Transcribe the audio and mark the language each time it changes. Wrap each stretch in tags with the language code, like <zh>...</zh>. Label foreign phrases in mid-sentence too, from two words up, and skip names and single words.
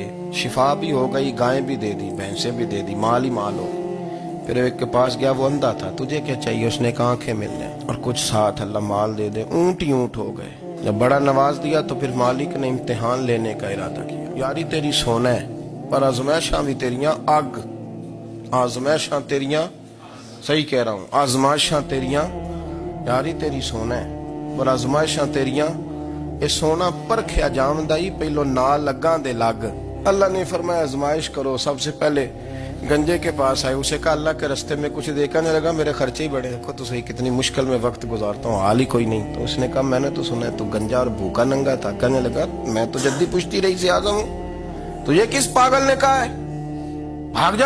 <ur>شفا بھی ہو گئی، گائیں بھی دے دی، بھینسیں بھی دے دی، مال ہی مال ہو۔ پھر ایک کے پاس گیا، وہ اندھا تھا، تجھے کیا چاہیے؟ اس نے کہا آنکھیں مل جائیں اور کچھ ساتھ اللہ مال دے دے۔ اونٹ ہی اونٹ ہو گئے۔ جب بڑا نواز دیا تو پھر مالک نے امتحان لینے کا ارادہ کیا،</ur> <pa>یاری تیری سونا ہے پر آزمائشاں بھی تیریاں اگ، آزمائشاں تیریاں،</pa> <ur>صحیح کہہ رہا ہوں،</ur> <pa>آزمائشاں تیریاں، یاری تیری سونا ہے پر آزمائشاں تیریاں، اے سونا پرکھیا جامدائی پہلو نہ لگاں دے لگ۔</pa> <ur>اللہ نے فرمایا آزمائش کرو۔ سب سے پہلے گنجے کے پاس آئے، اسے کہا اللہ کے رستے میں کچھ دیکھا نہیں لگا، میرے خرچے ہی بڑے، دیکھو تو صحیح کتنی مشکل میں وقت گزارتا ہوں، حال ہی کوئی نہیں۔ تو اس نے کہا میں نے تو سنا ہے تو گنجا اور بھوکا ننگا تھا۔ کہنے لگا میں تو جدی پشتی رئیس اعظم ہوں، تجھے کس پاگل نے کہا ہے بھاگ جا؟</ur>